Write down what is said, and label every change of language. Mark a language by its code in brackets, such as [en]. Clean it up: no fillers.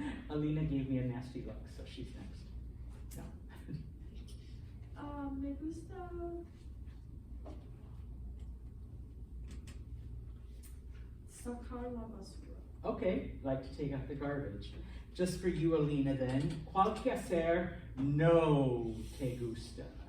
[en] Alina gave me a nasty look, so she's next. No. [es] Me gusta sacar la basura. [en] Okay, like to take out the garbage. Just for you, Alina, then. [es] ¿Cuál quehacer no te gusta?